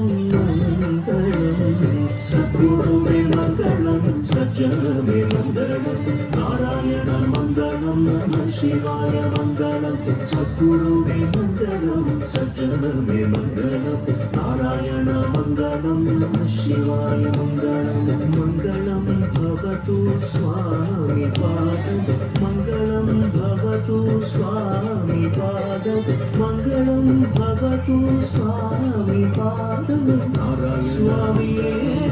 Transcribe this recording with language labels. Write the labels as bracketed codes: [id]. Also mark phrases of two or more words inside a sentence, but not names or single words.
[ml] മംഗളം സദ്ഗുരുവേ മംഗളം സജ്ജനമേ മംഗളം നാരായണ മംഗളം നമഃ ശിവായ മംഗളം സദ്ഗുരുവേ മംഗളം സജ്ജനമേ മംഗളം നാരായണ മംഗളം നമഃ ശിവായ മംഗളം മംഗളം ഭവ [sa] भवतु स्वामी पादं मङ्गलं भवतु स्वामी पादं मङ्गलं भवतु स्वामी पादं नारायण स्वामिये